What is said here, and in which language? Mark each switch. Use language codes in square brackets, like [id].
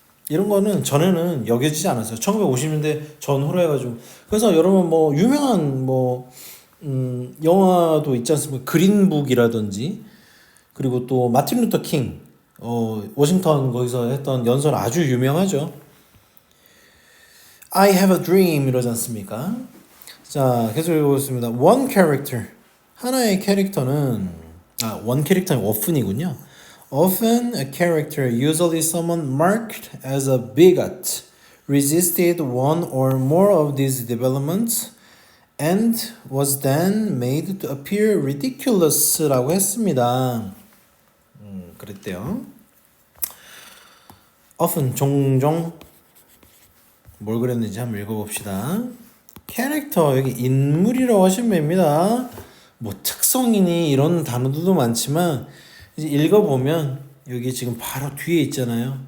[ko] 이런 거는 전에는 여겨지지 않았어요. 1950년대 전후로 해가지고. 그래서 여러분 뭐 유명한 뭐 영화도 있지 않습니까? 그린북이라든지 그리고 또 마틴 루터 킹 워싱턴 거기서 했던 연설 아주 유명하죠. [en] I have a dream [ko] 이러지 않습니까? 자, 계속 읽어보겠습니다. [en] One character [ko] 하나의 캐릭터는 one 캐릭터는 often이군요. [en] Often a character, usually someone marked as a bigot, resisted one or more of these developments and was then made to appear ridiculous [ko] 라고 했습니다. 그랬대요. often 종종 뭘 그랬는지 한번 읽어봅시다. 캐릭터 여기 인물이라고 하시면 됩니다. 뭐 특성이니 이런 단어들도 많지만 이제 읽어보면 여기 지금 바로 뒤에 있잖아요.